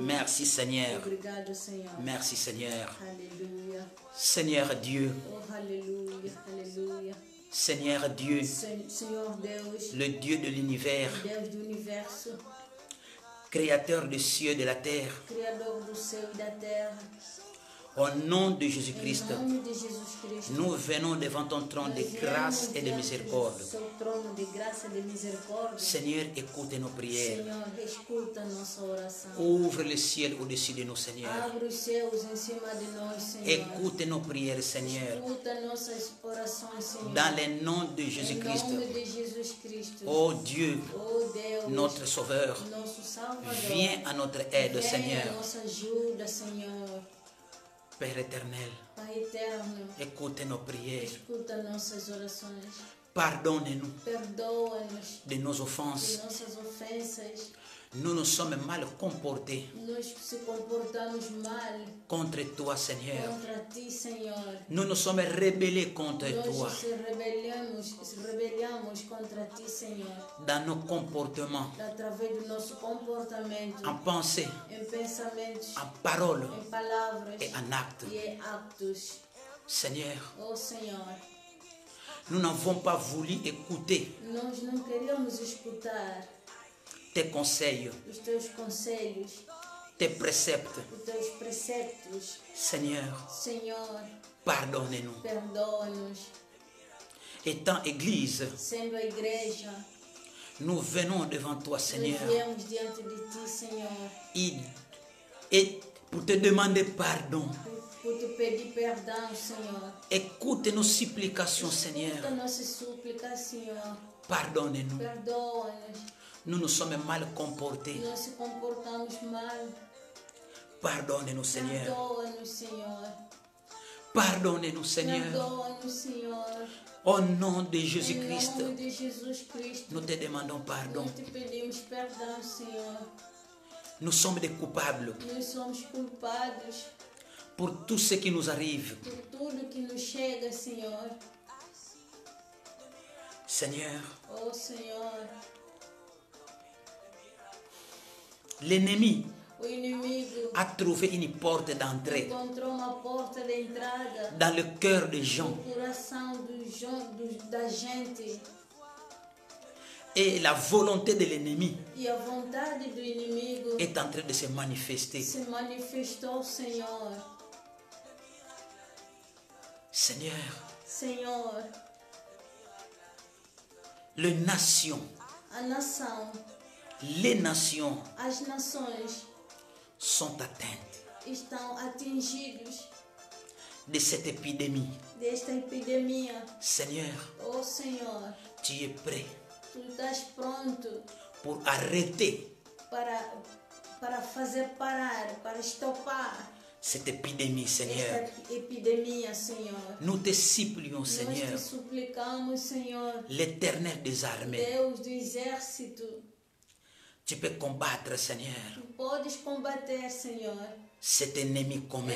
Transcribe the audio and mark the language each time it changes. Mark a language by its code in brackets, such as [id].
[fr] Merci Seigneur. [pt] Obrigado, Senhor. [fr] Merci Seigneur. [pt] Aleluia. [fr] Seigneur Dieu, [pt] Oh, aleluia, aleluia. [fr] Seigneur Dieu, [pt] Senhor Deus, [fr] le Dieu de l'univers, [pt] Deus do universo, [fr] créateur des cieux et de la terre, [pt] Criador do céu e da terra, [fr] au nom de [pt] em [fr] Jésus-Christ, [pt] nome de Jesus Cristo, [fr] nous venons devant ton trône de [pt] nós [fr] grâce [pt] viemos [fr] et de [pt] diante [fr] miséricorde. [pt] do seu trono de graça e de misericórdia. [fr] Seigneur, écoute nos prières. [pt] Senhor, escuta a nossa oração. [fr] Ouvre le ciel au-dessus de nous, Seigneur. [pt] Abre os céus em cima de nós, Senhor. [fr] Écoute nos prières, Seigneur. [pt] Escuta nossas orações, Senhor. [fr] Dans le nom de [pt] Em [fr] Jésus-Christ, [pt] nome de Jesus Cristo. [fr] ô Dieu, [pt] Oh Deus, [fr] notre Sauveur, [pt] nosso Salvador. [fr] viens à notre aide, [pt] Venha [fr] Seigneur. [pt] a nossa ajuda, Senhor. [fr] Père éternel, [pt] Pai eterno, [fr] écoute nos prières. [pt] escuta nossas orações. [fr] Pardonne-nous [pt] Perdoa-nos [fr] de nos [pt] de [fr] offenses. [pt] nossas ofensas. [fr] Nous nous sommes mal comportés [pt] Nós se comportamos mal [fr] contre toi, Seigneur. [pt] contra ti, Senhor. [fr] Nous nous sommes rebellés contre toi [pt] Nós se rebelamos contra ti, Senhor. [fr] dans nos comportements, [pt] Através do nosso comportamento, [fr] en pensée, [pt] em pensamentos, [fr] en paroles [pt] em palavras [fr] et en actes. [pt] e em actos. [fr] Seigneur, [pt] Oh, Senhor, [fr] nous n'avons pas voulu écouter [pt] nós não queríamos escutar [fr] tes conseils, [pt] os teus conselhos, [fr] tes préceptes. [pt] os teus preceptos. [fr] Seigneur, [pt] Senhor, [fr] pardonne-nous. [pt] perdoa-nos. [fr] Étant Église, [pt] Sendo a igreja, [fr] nous venons devant toi, [pt] nós [fr] Seigneur, [pt] viemos diante de ti, Senhor, [fr] et pour te demander pardon. [pt] por te pedir perdão, Senhor. [fr] Écoute nos supplications, [pt] Escuta [fr] Seigneur. [pt] nossas súplicas, Senhor. [fr] Pardonne-nous. [pt] Perdoa-nos. [fr] Nous nous sommes mal comportés. [pt] Nós se comportamos mal. [fr] Pardonne-nous, Seigneur. [pt] Perdoa-nos, Senhor. [fr] Pardonne-nous, Seigneur. [pt] Perdoa-nos, Senhor. [fr] Au nom de [pt] Em [fr] Jésus-Christ, [pt] nome de Jesus Cristo, [fr] nous te demandons pardon. [pt] nós te pedimos perdão, Senhor. [fr] Nous sommes des coupables [pt] Nós somos culpados [fr] pour tout ce qui nous arrive. [pt] por tudo que nos chega, Senhor. [fr] Seigneur, [pt] Oh, Senhor, [fr] l'ennemi [pt] o inimigo [fr] a trouvé une porte d'entrée [pt] encontrou uma porta de entrada [fr] dans le cœur des gens. [pt] no coração da gente. [fr] Et la volonté de l'ennemi [pt] E a vontade do inimigo [fr] est en train de se manifester. [pt] se manifestou, Senhor. [fr] Seigneur, [pt] Senhor, [fr] les nations, [pt] a nação, [fr] les nations [pt] as nações [fr] sont atteintes [pt] estão atingidos [fr] de cette épidémie. [pt] desta epidemia. [fr] Seigneur, [pt] Oh, Senhor, [fr] tu es prêt [pt] tu estás pronto [fr] pour arrêter [pt] para fazer parar, para estopar [fr] cette épidémie, Seigneur. [pt] esta epidemia, Senhor. [fr] Nous te supplions, [pt] Nós [fr] Seigneur, [pt] te suplicamos, Senhor, [fr] l'Éternel des armées. [pt] Deus do exército, [fr] Tu peux combattre, Seigneur, [pt] tu podes combater, Senhor, [fr] cet ennemi commun,